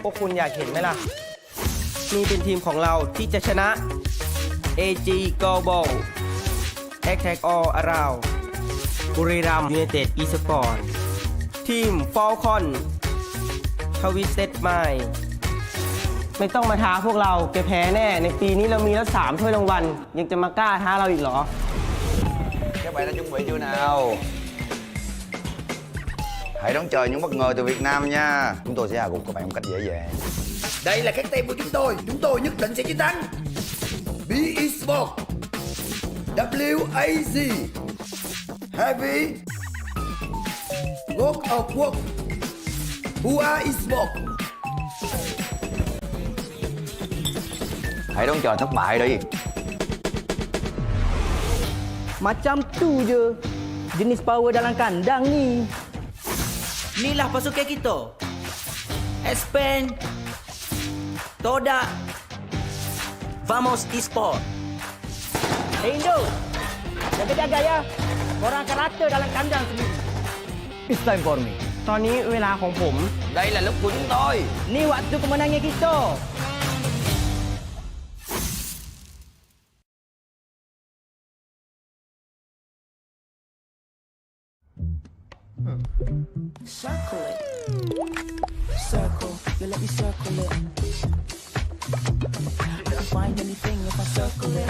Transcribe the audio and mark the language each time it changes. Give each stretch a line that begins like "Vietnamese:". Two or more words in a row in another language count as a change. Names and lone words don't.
Thai: วกคุณอยากเห็นไหมล่ะนี่เป็นทีมของเราที่จะชนะ AG Global Attack All Around บุรีรัมย์ United Esport ทีม Falcon Twisted Mind ไม่ต้องมาท้าพวกเราแกแพ้แน่ในปีนี้เรามีแล้ว3 ถ้วยรางวัลยังจะมากล้าท้าเราอีกเหรอ
Vietnamese: Các bạn đã chuẩn bị chưa nào? Hãy đón chờ những bất ngờ từ Việt Nam nha. Chúng tôi sẽ hạ gục các bạn một cách dễ dàng. Đây là cái team của chúng tôi nhất định sẽ chiến thắng. B Esport, WAZ, Heavy, World of Work, UA Esport. Hãy đón chờ thất bại đi.
Malay: Macam tu je jenis power dalam kandang ni. Inilah pasukan kita. Expand, Todak, Vamos Esport. Hey Indo, jaga-jaga ya. Korang akan rata dalam kandang sendiri.
English: It's time for me.
Thai: ตอนนี้เวลาของผม
Vietnamese: Đây là lúc của chúng tôi.
Malay: Ni waktu kemenangan kita.
English: Circle it. Circle, you let me circle it. I can find anything if I circle it.